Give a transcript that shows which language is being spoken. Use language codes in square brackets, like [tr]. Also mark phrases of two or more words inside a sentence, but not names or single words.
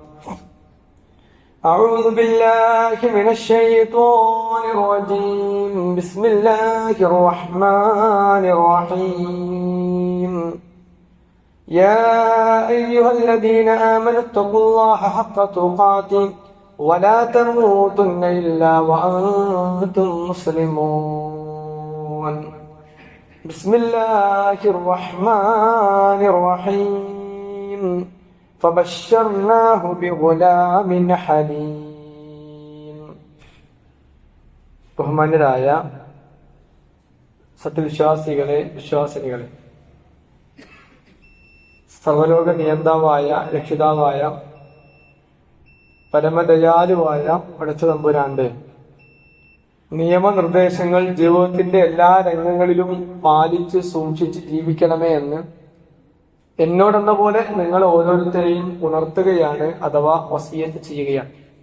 [ar] أعوذ بالله من الشيطان الرجيم بسم الله الرحمن الرحيم يا أيها الذين آمنوا اتقوا الله حق تقاته ولا تموتن إلا وأنتم مسلمون بسم الله الرحمن الرحيم فبشرناه بغلام حليم [ml] ബഹുമാന്യരായ സത്യവിശ്വാസികളെ വിശ്വാസിനികളെ സർവലോക നിയന്താവായ രക്ഷിതാവായ പരമദയാലുവായ പടച്ചതമ്പുരാന്റെ നിയമനിർദ്ദേശങ്ങൾ ജീവിതത്തിന്റെ എല്ലാ രംഗങ്ങളിലും പാലിച്ച് സൂക്ഷിച്ച് ജീവിക്കണമേ എന്ന് എന്നോടെന്ന പോലെ നിങ്ങൾ ഓരോരുത്തരെയും ഉണർത്തുകയാണ് അഥവാ വസിയത്ത് ചെയ്യുകയാണ്.